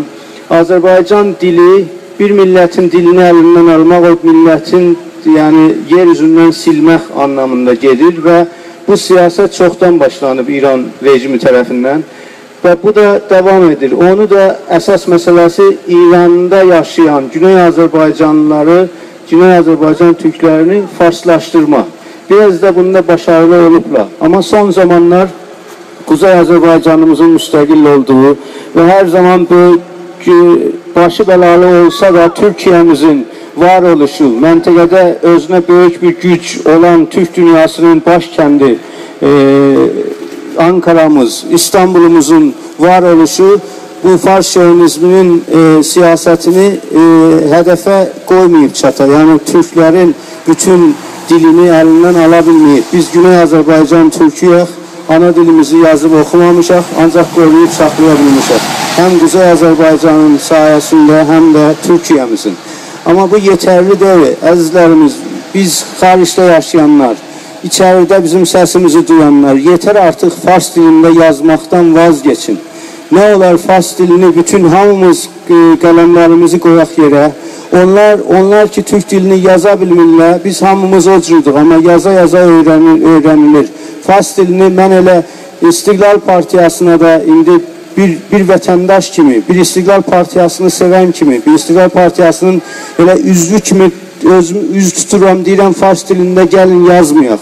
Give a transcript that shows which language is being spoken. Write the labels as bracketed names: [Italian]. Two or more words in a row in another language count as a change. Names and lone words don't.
[Azerbaijani] Azərbaycan dili bir millətin dilini əlindən almaq, o millətin yer üzündən silmək anlamında gedir və bu siyasət çoxdan başlanıb İran rejimi tərəfindən və bu da davam edir. Onu da əsas məsələsi İranda yaşayan Güney Azərbaycanlıları Güney Azərbaycan türklərini farslaşdırma. [Turkish] Biraz da bunda başarılı olublar. Ama son zamanlar Kuzey Azərbaycanımızın müstəqil olduğu ve her zaman bu başı belalı olsa da Türkiye'mizin var oluşu, məntəqədə özünə böyük bir güc olan Türk dünyasının başkendi Ankara'mız, İstanbul'umuzun var oluşu bu Fars şövenizminin siyasetini hedefe koymayıp çata. Yani Türklerin bütün dilini elinden alabilmeyip. [Azerbaijani] Biz Güney Azərbaycan Türküyək, ana dilimizi yazıb oxumamışaq, ancaq qoruyub saxlayabilmişək. [Turkish] Hem Kuzey Azərbaycanın sayesinde hem de Türkiye'mizin. Ama bu yeterli değil. [Azerbaijani] Əzizlərimiz, biz xaricdə yaşayanlar, [Turkish] içeride bizim sesimizi duyanlar, yeter artık Fars dilinde yazmaktan vazgeçin. [Azerbaijani] Ne olar Fars dilini bütün hamımız qalemlərimizi qoyaq yerə. Onlar ki Türk dilini yaza bilmirlər, biz hamımız o cürdük, ama yaza öğrenilir. Fars dilini mən elə İstiqlal Partiyasına da indi bir vətəndaş kimi, bir İstiqlal Partiyasını sevən kimi, bir İstiqlal Partiyasının elə üzvü kimi üz tuturam deyirəm, Fars dilində gəlin yazmayaq.